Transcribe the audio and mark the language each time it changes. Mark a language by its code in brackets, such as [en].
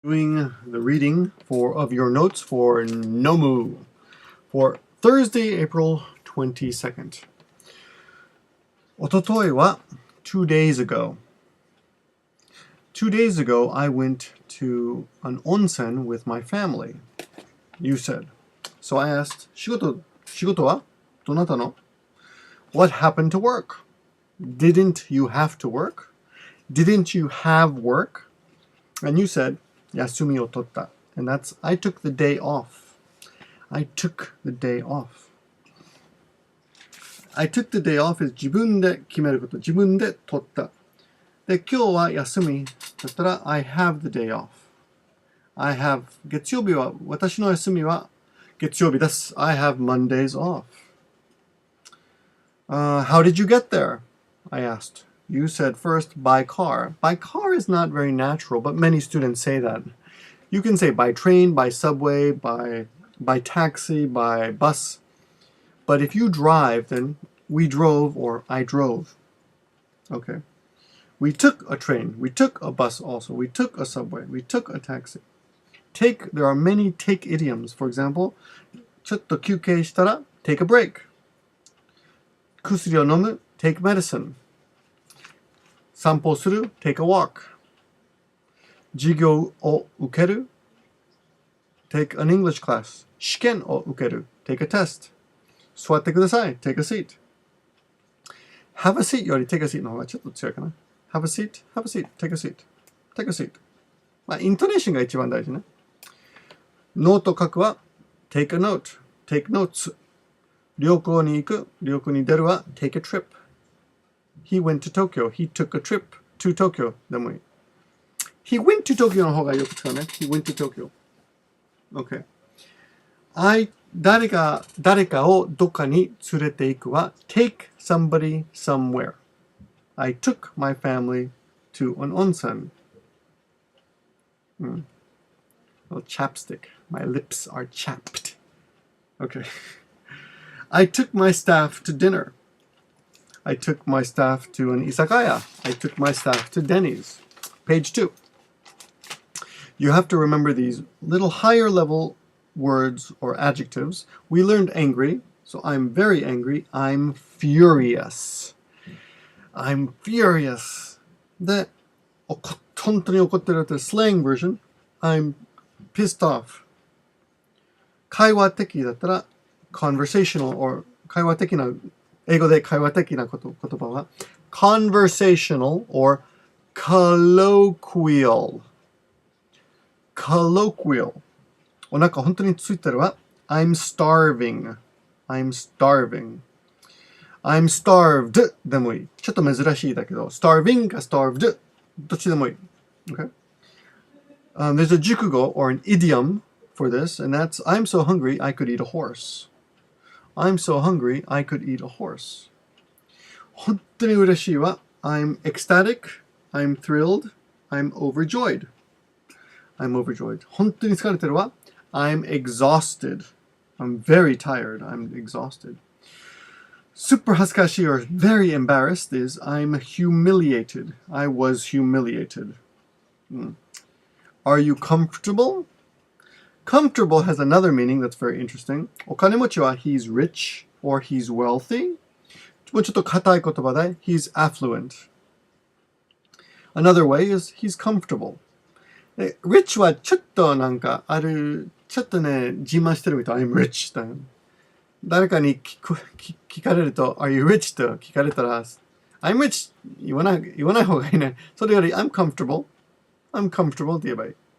[en] Doing the reading of your notes for Nomu for Thursday, April 22nd. [ja] おとといは [en] 2 days ago. 2 days ago, I went to an onsen with my family. You said. So I asked, [ja] 仕事はどなたの? [en] What happened to work? Didn't you have to work? Didn't you have work? And you said, [ja] 休みを取った. [en] And that's, I took the day off. I took the day off. I took the day off is [ja] 自分で決めること。自分で取った。で、今日は休みだったら [en] I have the day off. I have [ja] 月曜日は私の休みは月曜日です。 [en] I have Mondays off. How did you get there? I asked. You said first by car. By car is not very natural, but many students say that. You can say by train, by subway, by taxi, by bus. But if you drive, then we drove or I drove. Okay. We took a train. We took a bus also. We took a subway. We took a taxi. Take, there are many take idioms. For example, [ja] ちょっと休憩したら [en] take a break. [ja] 薬を飲む [en] take medicine. [ja] 散歩する [en] take a walk. [ja] 授業を受ける [en] take an English class. [ja] 試験を受ける [en] take a test. [ja] 座ってください [en] take a seat. Have a seat より take a seat [ja] の方がちょっと強いかな. [en] Have a seat, have a seat, take a seat, take a seat. [ja] まあ、イントネーションが一番大事ね。ノート書くは [en] take a note, take notes. [ja] 旅行に行く、旅行に出るは [en] take a trip. He went to Tokyo. He took a trip to Tokyo. [ja] でもいい。 [en] He went to Tokyo [ja] の方がよく使うね。 [en] He went to Tokyo. Okay. [ja] 誰かをどっかに連れて行くは [en] take somebody somewhere. I took my family to an onsen. Well, chapstick. My lips are chapped. Okay. I took my staff to dinner. I took my staff to an izakaya. I took my staff to Denny's. Page 2. You have to remember these little higher level words or adjectives. We learned angry, so I'm very angry. I'm furious. I'm furious. [ja] で、本当に怒ってるって [en] slang version. I'm pissed off. [ja] 会話的だったら [en] conversational or [ja] 会話的な英語で会話的な言葉は [en] conversational or colloquial. Colloquial. [ja] お腹本当についてるは [en] I'm starving. I'm starving. I'm starved [ja] でもいい。ちょっと珍しいだけど starving か starved どっちでもいい。 [en] Okay? There's a 熟語 or an idiom for this, and that's I'm so hungry I could eat a horse. I'm so hungry I could eat a horse. [ja] 本当に嬉しいは [en] I'm ecstatic, I'm thrilled, I'm overjoyed. I'm overjoyed. [ja] 本当に疲れてるは [en] I'm exhausted. I'm very tired. I'm exhausted. Super 恥ずかしい or very embarrassed is I'm humiliated. I was humiliated. Are you comfortable? Comfortable has another meaning that's very interesting. [ja] お金持ちは [en] he's rich or he's wealthy. [ja] もうちょっと硬い言葉で [en] he's affluent. Another way is he's comfortable. [ja] rich はちょっとなんかある、ちょっとね、自慢してるみたい。 [en] I'm rich [ja] だよ。誰かに聞かれると [en] Are you rich? [ja] と聞かれたら [en] I'm rich [ja] 言わない方がいいね。それより [en] I'm comfortable [ja] って言えばいい。